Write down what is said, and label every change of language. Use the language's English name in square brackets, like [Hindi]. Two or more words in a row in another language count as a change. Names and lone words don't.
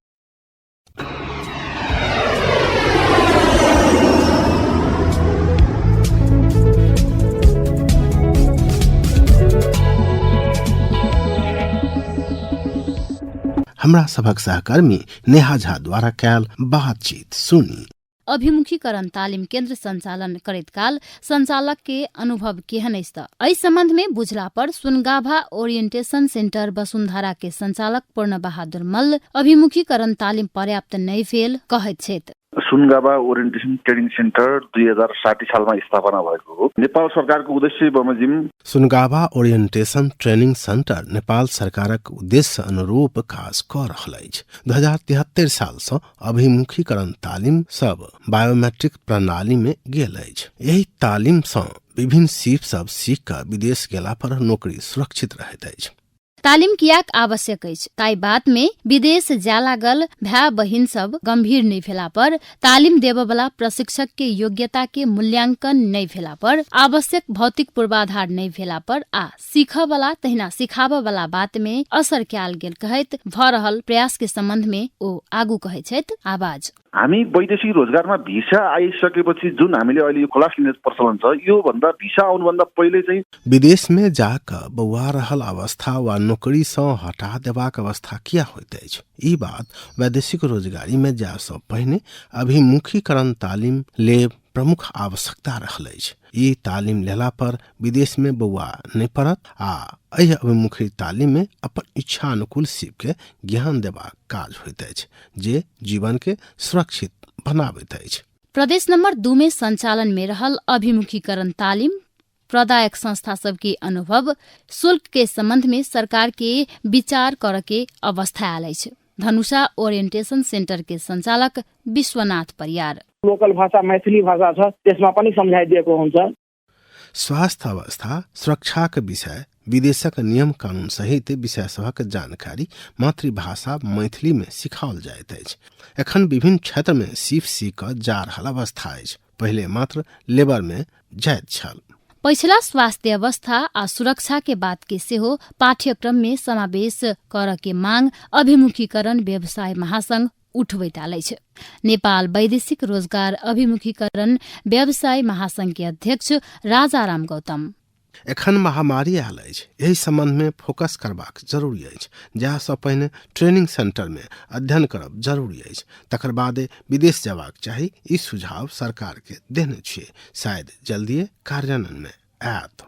[Maithili] हमरा सभक सहकर्मी नेहा झा द्वारा कयल बातचीत सुनी। अभिमुखीकरण तालिम केन्द्र संचालन करैत काल संचालक के अनुभव केहन अछि त एहि संबंध में बुझला पर सुनगाभा ओरिएंटेशन सेंटर वसुंधरा के संचालक पूर्ण बहादुर मल्ल अभिमुखीकरण तालिम पर्याप्त नै भेल कहैत छथि। [Nepali] सुनगाभा ओरिएन्टेसन ट्रेनिङ सेन्टर 2060 सालमा स्थापना भएको हो। नेपाल सरकारको उद्देश्य बमोजिम [Maithili] सुनगाभा ओरिएंटेशन ट्रेनिङ सेन्टर नेपाल सरकारक उद्देश्य अनुरूप काज क रहल अछि। 2073 साल सँ अभिमुखीकरण तालिम सब बायोमेट्रिक प्रणाली में गेल अछि। एहि तालिम सँ विभिन्न सीप सब सीख क विदेश गेला पर नौकरी सुरक्षित रहैत अछि। तालिम कियाक आवश्यक अछि? ताई बात में विदेश जा लागल भाई बहिन सब गंभीर नहीं भेला पर, तालिम देबे वाला प्रशिक्षक के योग्यता के मूल्यांकन नहीं भेला पर, आवश्यक भौतिक पूर्वाधार नहीं भेला पर आ सीख वाला तहिना सिखाबे वाला बात में असर कयल गेल कहैत भ रहल प्रयास के संबंध में ओ आगू कहै छथि। आवाज [Nepali] हामी वैदेशिक रोजगारमा भिसा आइसकेपछि जुन हामीले अहिले खलास लिने प्रचलन छ, यो भन्दा भिसा आउनु भन्दा पहिले चाहिँ [Maithili] विदेश में जाकर बौआ रहल अवस्था वा नौकरी सँ हटा देबाक अवस्था किया होइत अछि? ई बात वैदेशिक रोजगारी में जाय सँ पहिने अभिमुखीकरण तालिम लेब प्रमुख आवश्यकता रहल अछि। ई तालिम लेला पर विदेश में बौआ नहीं पड़त आ एहि अभिमुखी तालिम में अपन इच्छा अनुकूल सीप के ज्ञान देबाक काज होइत अछि जे जीवन के सुरक्षित बनाबैत अछि। प्रदेश नंबर 2 में संचालन में रहल अभिमुखीकरण तालिम प्रदायक संस्था सबके अनुभव शुल्क के संबंध में सरकार के विचार कर के अवस्था आयल अछि। धनुषा ओरिएंटेशन सेन्टर के संचालक विश्वनाथ परियार [Nepali] लोकल भाषा मैथिली भाषा छ, त्यसमा पनि सम्झाइदिएको हुन्छ। [Maithili] स्वास्थ्य अवस्था, सुरक्षाक विषय, विदेशक नियम कानून सहित विषय सभक जानकारी मातृभाषा मैथिली में सिखाओल जाइत अछि। एखन विभिन्न क्षेत्र में सीख जा रहल अवस्था अछि। पहले मात्र लेबर में जायज छल। पछिला स्वास्थ्य अवस्था आ सुरक्षा के बात के सेहो पाठ्यक्रम में समावेश कर के मांग अभिमुखीकरण व्यवसाय महासंघ उठबैत आलैछ। नेपाल वैदेशिक रोजगार अभिमुखीकरण व्यवसाय महासंघ के अध्यक्ष राजाराम गौतम एखन महामारी आयल अछि, एहि संबंध में फोकस करबाक जरूरी अछि। जा सँ पहिने [English] training center [Maithili] में अध्ययन करब जरूरी अछि, तकर बाद विदेश जबाक चाही। ई सुझाव सरकार के देने छियै, शायद जल्दिए कार्यान्वयन में आयत।